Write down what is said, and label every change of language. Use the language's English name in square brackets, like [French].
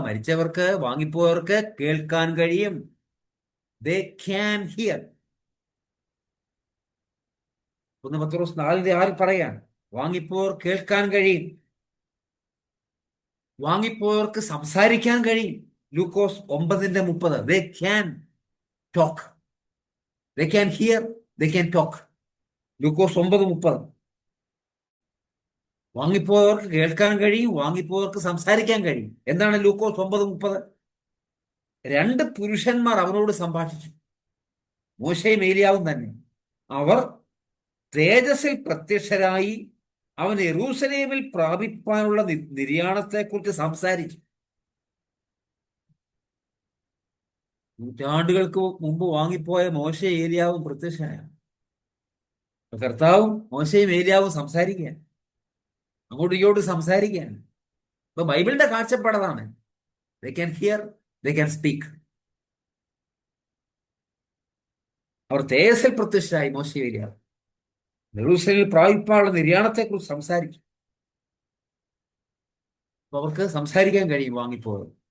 [Malayalam] മരിച്ചവർക്ക്, വാങ്ങിപ്പോയവർക്ക് കേൾക്കാൻ കഴിയും. [English] They can hear. [Malayalam] 1 പത്രോസ് 4:6 പറയാൻ, വാങ്ങിപ്പോയവർ കേൾക്കാൻ കഴിയും, വാങ്ങിപ്പോയവർക്ക് സംസാരിക്കാൻ കഴിയും. [English] Lukose 9:30. They can talk. They can hear, they can talk. [Malayalam] ലൂക്കോസ് 9:30. വാങ്ങിപ്പോയവർക്ക് കേൾക്കാൻ കഴിയും, വാങ്ങിപ്പോയവർക്ക് സംസാരിക്കാൻ കഴിയും. എന്താണ് ലൂക്കോസ് 9:30? 2 പുരുഷന്മാർ അവനോട് സംഭാഷിച്ചു, മോശയും ഏലിയാവും തന്നെ. അവർ തേജസ്സിൽ പ്രത്യക്ഷരായി അവൻ യെരൂശലേമിൽ പ്രാപിപ്പാനുള്ള നിര്യാണത്തെക്കുറിച്ച് സംസാരിച്ചു. നൂറ്റാണ്ടുകൾക്ക് മുമ്പ് വാങ്ങിപ്പോയ മോശ ഏലിയാവും പ്രത്യക്ഷനാണ്. കർത്താവും മോശയും ഏലിയാവും സംസാരിക്കുകയാണ്, അങ്ങോട്ടും ഇങ്ങോട്ടും സംസാരിക്കുകയാണ്. ഇപ്പൊ ബൈബിളിന്റെ കാഴ്ചപ്പാടതാണ്. [English] They can hear, they can speak. [Malayalam] അവർ തേജസ്സിൽ പ്രത്യക്ഷരായി മോശയും ഏലിയാവും യെരൂശലേമിൽ പ്രാപിപ്പാനുള്ള നിര്യാണത്തെക്കുറിച്ച് സംസാരിച്ചു. അപ്പൊ അവർക്ക് സംസാരിക്കാൻ കഴിയും വാങ്ങിപ്പോയത്.